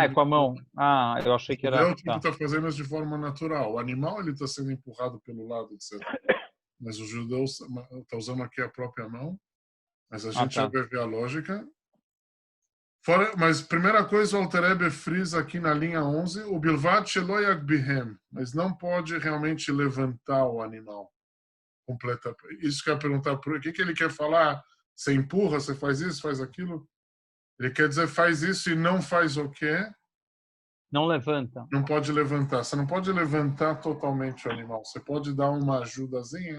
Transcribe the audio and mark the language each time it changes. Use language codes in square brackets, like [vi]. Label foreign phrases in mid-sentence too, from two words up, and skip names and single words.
[pt] é com a mão. Ah, eu achei que O era. judeu Tá. está fazendo isso de forma natural. O animal ele está sendo empurrado pelo lado, etc. Mas o judeu está usando aqui a própria mão. Mas a gente já Tá. vai ver a lógica. Fora, mas primeira coisa, o Alter Rebbe frisa aqui na linha 11, o [he] ובלבד שלא יגביהם, [pt] mas não pode realmente levantar o animal completamente. Isso que eu ia perguntar, por que ele quer falar? Você empurra, você faz isso, faz aquilo? Ele quer dizer faz isso e não faz o quê? Não levanta. Não pode levantar. Você não pode levantar totalmente o animal. Você pode dar uma ajudazinha.